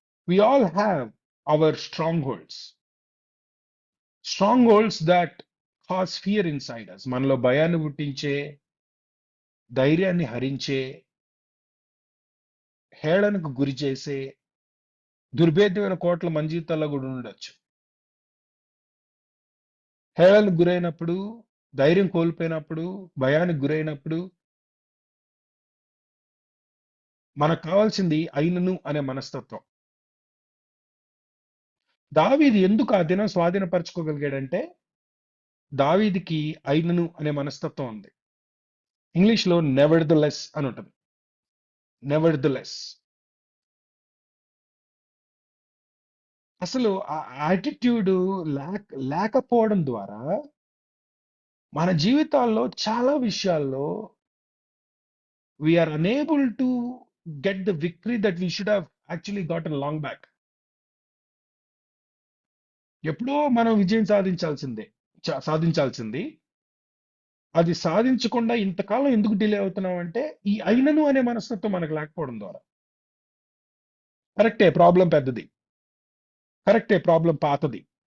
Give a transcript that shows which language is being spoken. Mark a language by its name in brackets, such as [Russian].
[English] We all have our strongholds. Strongholds that cause fear inside us. [Telugu] మనలో భయాన్ని పుట్టించే, ధైర్యాన్ని హరించే, హేళనకు గురి చేసే దుర్భేద్యమైన కోటలు మన జీవితాల్లో కూడా ఉండొచ్చు. హేళనకు గురైనప్పుడు, ధైర్యం కోల్పోయినప్పుడు, భయానికి గురైనప్పుడు మనకు కావాల్సింది అయినను అనే మనస్తత్వం. దావీదు ఎందుకు ఆ దినం స్వాధీనపరచుకోగలిగాడంటే, దావీదుకి అయినను అనే మనస్తత్వం ఉంది. ఇంగ్లీష్‌లో నెవర్ ద లెస్ అని ఉంటుంది. Never the less. అసలు ఆ యాటిట్యూడ్ లేకపోవడం ద్వారా మన జీవితాల్లో చాలా విషయాల్లో [English] we are unable to get the victory that we should have actually gotten long back. [Telugu] ఎప్పుడో మనం విజయం సాధించాల్సింది అది సాధించకుండా ఇంతకాలం ఎందుకు డిలే అవుతున్నాం అంటే ఈ అయినను అనే మనస్తత్వం మనకు లేకపోవడం ద్వారా. కరెక్టే, ప్రాబ్లం పెద్దది. కరెక్టే, ప్రాబ్లం పాతది.